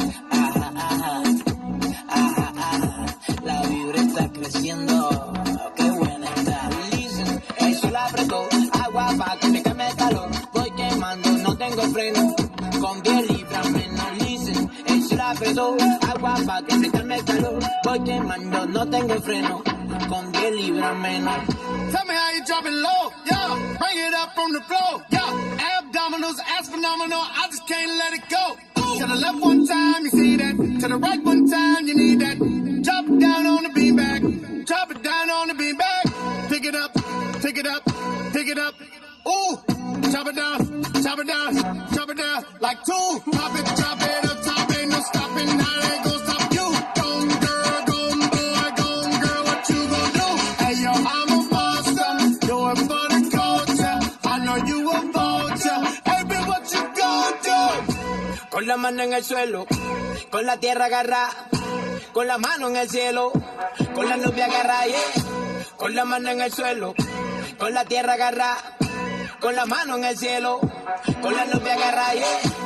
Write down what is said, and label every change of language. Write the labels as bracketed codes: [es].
[es] Ah, ah, ah, ah, la vibra está creciendo, qué buena está. [en] Listen, [es] el sol apretó, agua pa' que me queme el calor, voy quemando, no tengo freno, con 10 libras menos. [en] Listen, [es] el sol apretó, agua pa' que me calme el calor, voy quemando, no tengo freno, con 10 libras menos. [en] Tell me how you drop it low, yeah. Bring it up from the floor, yeah. Abdominals, ass phenomenal, I just can't let it go. To the left one time, you see that. To the right one time, you need that. Drop it down on the beanbag. Drop it down on the beanbag. Pick it up, pick it up, pick it up. Ooh, chop it down, chop it down, chop it down. Like two, pop it, chop it up, top, ain't no stopping. How they gon' stop you? Gone girl, gone boy, gone girl, what you gon' do? Hey yo, I'm a monster, do it for the culture. I know you a vulture, hey bitch, what you gon' do? [es] Con la mano en el suelo, con la tierra agarrada, con la mano en el cielo, con la nube agarrada, yeah. Con la mano en el suelo, con la tierra agarrada, con la mano en el cielo, con la nube agarrada, yeah.